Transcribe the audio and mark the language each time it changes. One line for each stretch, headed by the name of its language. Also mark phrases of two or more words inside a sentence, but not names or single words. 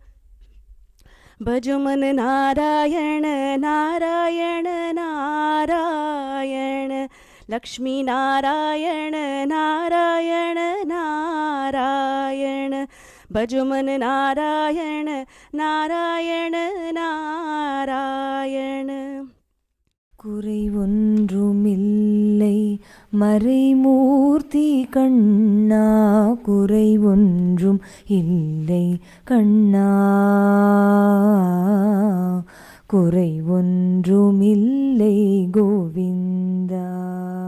Hindi: भजमन नारायण नारायण नारायण, लक्ष्मी नारायण नारायण नारायण, भजमन नारायण नारायण नारायण.
Tamil: குறை ஒன்றுமில்லை மறைமூர்த்தி கண்ணா, குறை ஒன்றும் இல்லை கண்ணா, குறை ஒன்றுமில்லை கோவிந்தா.